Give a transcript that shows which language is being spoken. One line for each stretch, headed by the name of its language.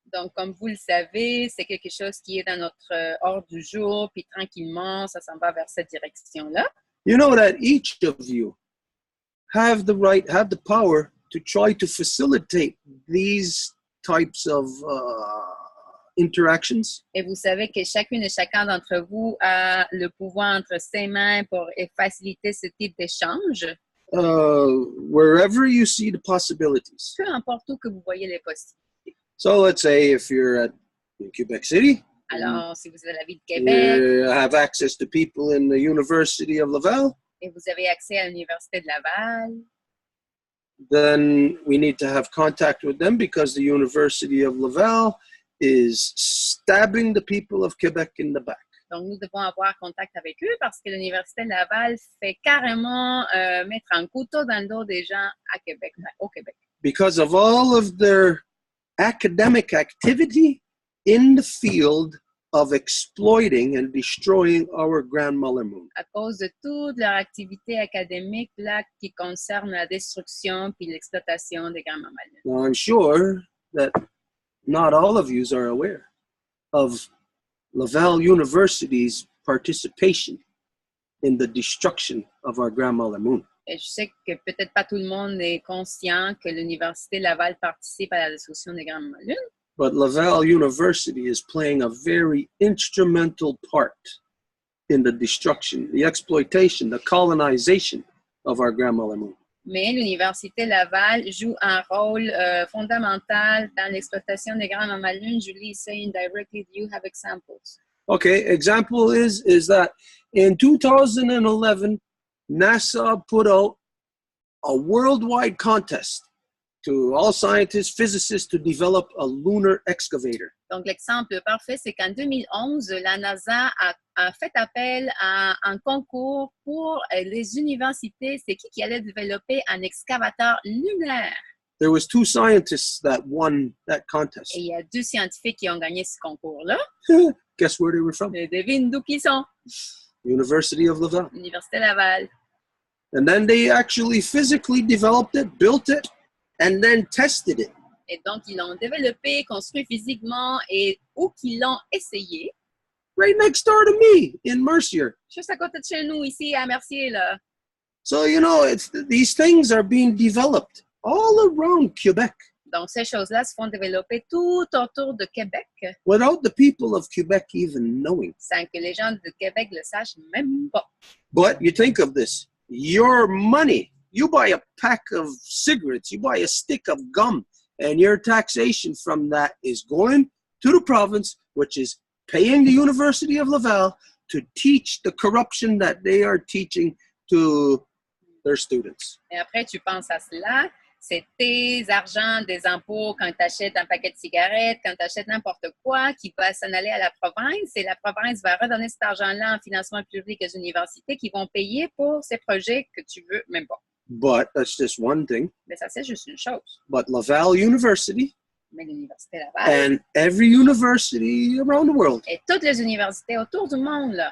French: Donc, comme vous le savez, c'est quelque chose qui est dans notre ordre du jour, puis tranquillement, ça s'en va vers cette direction-là.
English: You know that each of you have the power to try to facilitate these types of interactions.
French: Et vous savez que chacune et chacun d'entre vous a le pouvoir entre ses mains pour faciliter ce type d'échange.
English: Wherever you see the possibilities.
French: Peu importe où que vous voyez les possibilités.
English: So let's say if you're in Quebec City.
French: Alors, si vous êtes à la ville de Québec.
English: You have access to people in the University of Laval.
French: Et vous avez accès à l'Université de Laval.
English: Then we need to have contact with them because the University of Laval is stabbing the people of Quebec in the back.
French: Donc, nous devons avoir contact avec eux parce que l'Université de Laval fait carrément mettre un couteau dans le dos des gens à Québec, au Québec.
English: Because of all of their academic activity in the field of exploiting and destroying our grandmother moon.
French: À cause de toute leur activité académique là, qui concerne la destruction puis l'exploitation des grands mammaliens.
English: Now, I'm sure that not all of you are aware of Laval University's participation in the destruction of our grandmother moon.
French: Et je sais que peut-être pas tout le monde est conscient que l'Université Laval participe à la destruction des grands mammaliens.
English: But Laval University is playing a very instrumental part in the destruction, the exploitation, the colonization of our grandmother moon.
French: Mais l'Université Laval joue un rôle fondamental dans l'exploitation des grands mammaliens.
English: Julie is saying directly, do you have examples? Okay, example is that in 2011, NASA put out a worldwide contest to all scientists, physicists to develop a lunar excavator.
French: Donc, l'exemple parfait, c'est qu'en 2011, la NASA a fait appel à un concours pour les universités. C'est qui allait développer un excavateur lunaire?
English: there was 2 scientists that won that contest.
French: Et il y a 2 scientifiques qui ont gagné ce concours-là.
English: Guess where they were from?
French: Et devine d'où qu'ils sont?
English: University of Laval.
French: L'Université Laval.
English: And then they actually physically developed it, built it, and then tested it.
French: Et donc, ils l'ont développé, construit physiquement et où qu'ils l'ont essayé.
English: Right next door to me in Mercier.
French: Juste à côté de chez nous, ici à Mercier, là.
English: So, you know, these things are being developed all around Quebec
French: Donc, ces choses-là se font développer tout autour de Québec
English: without the people of Quebec even knowing.
French: sans que les gens de Québec le sachent même pas.
English: But you think of this, your money, you buy a pack of cigarettes, you buy a stick of gum, and your taxation from that is going to the province, which is paying the University of Laval to teach the corruption that they are teaching to their students.
French: Et après, tu penses à cela, c'est tes argents des impôts quand tu achètes un paquet de cigarettes, quand tu achètes n'importe quoi qui va s'en aller à la province et la province va redonner cet argent-là en financement public aux universités qui vont payer pour ces projets que tu veux même pas.
English: But that's just one thing.
French: Mais ça, c'est juste une chose.
English: But Laval University
French: Mais l'Université Laval
English: and every university around the world
French: et toutes les universités autour du monde, là,